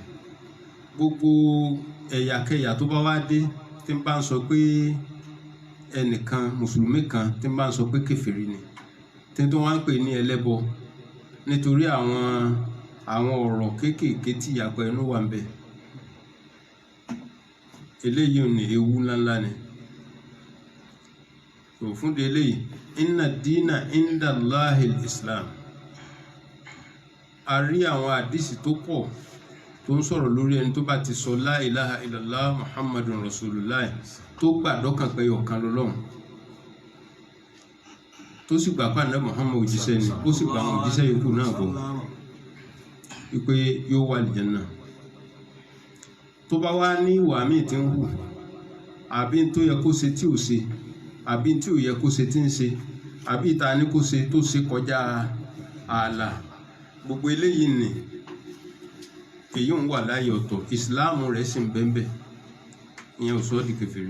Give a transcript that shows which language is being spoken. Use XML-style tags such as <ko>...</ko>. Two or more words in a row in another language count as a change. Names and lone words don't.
<yo>gbogbo ẹ̀yàkẹyà tó bá wá dé tí ń bá ń sọ pé ẹnìkan mùsùlùmí kan tí ń bá ń sọ pé kèfèrí ni, tí tó wá ń pè ní ẹlẹ́bọ nítorí àwọn ọ̀rọ̀ kéékèèké tí ìyàpọ̀ ẹnu wà ń bẹ, eléyìí ò ní ewu ńláńlá ni. tó fún de eléyìí,</yo> <ar>إن الدين عند الله الإسلام.</ar> <yo>a rí àwọn àdìsí tó pọ̀ tó ń sọ̀rọ̀ lórí ẹni tó bá ti sọ</yo> <ar>لا إله إلا الله محمد رسول الله,</ar> <yo>tó gbàdọ́kàn pé ọ̀kan lọ́lọ́run, tó sì gbà pé ànábì Muhammad òjíṣẹ́ ni, ó sì gbà àwọn òjíṣẹ́ yòókù náà bọ̀ wípé yóò wà àlìjánnà. tó bá wá ní ìwà míì tí ń hù àbí tó yẹ kó ṣe tí ò ṣe àbí tí ò yẹ kó ṣe tí ń ṣe àbí ìta ní kó ṣe tó ṣe kọjá ààlà, gbogbo eléyìí nì èyí ń wà láyé ọ̀tọ̀, ìsìláàmù rẹ̀ sì ń bẹ́ńbẹ́, ìyẹn ò sọ ọ́ di kèfèrí.</yo>